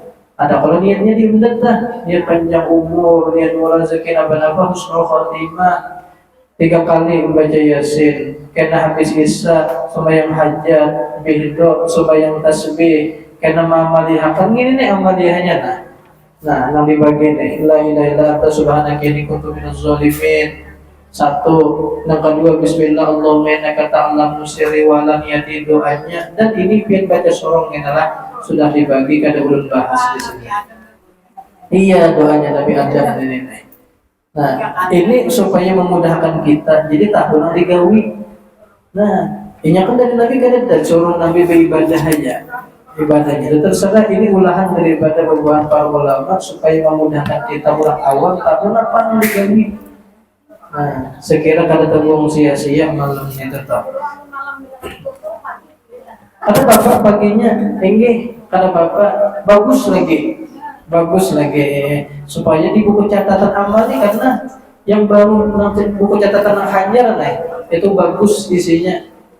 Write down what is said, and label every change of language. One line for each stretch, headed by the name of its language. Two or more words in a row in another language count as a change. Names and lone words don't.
Indonesian: Ada kalau niatnya dibendah, niat panjang umur, niat murah rezeki apa-apa,
Arabic: حسن الخاتمة.
Indonesian: 3 kali membaca Yasin.
Banjar: Kena habis isya sembahyang hajat, bihdo sembahyang tasbih. Kena mamalihakan ini nih amaliyahnya nah. Nah, yang dibagi nih
Arabic: لا إله إلا أنت سبحانك إني كنت من الظالمين.
Banjar: 1,
Indonesian: yang kedua
Arabic: بسم الله اللهم إنك تعلم سري وعلانيتي
Indonesian: doanya.
Banjar: Dan ini pian baca sorong inilah sudah dibagi kada ulun bahas di sini. Iya doanya Nabi Adam ini.
Indonesian: Nah, ini supaya memudahkan kita.
Banjar: Jadi tahun digawi. Nah, ini kan dari Nabi kada suruh Nabi beribadah aja.
Indonesian: Ibadahnya terserah ini ulahan daripada beberapa para ulama supaya memudahkan kita orang awam tahun apa yang digawi.
Banjar: Nah, sekira kada terbuang sia-sia malamnya tetap.
Indonesian: Kata bapak paginya, kata bapak bagus lagi supaya di buku catatan amal nih karena yang baru nanti buku catatan Hajar nih itu bagus isinya.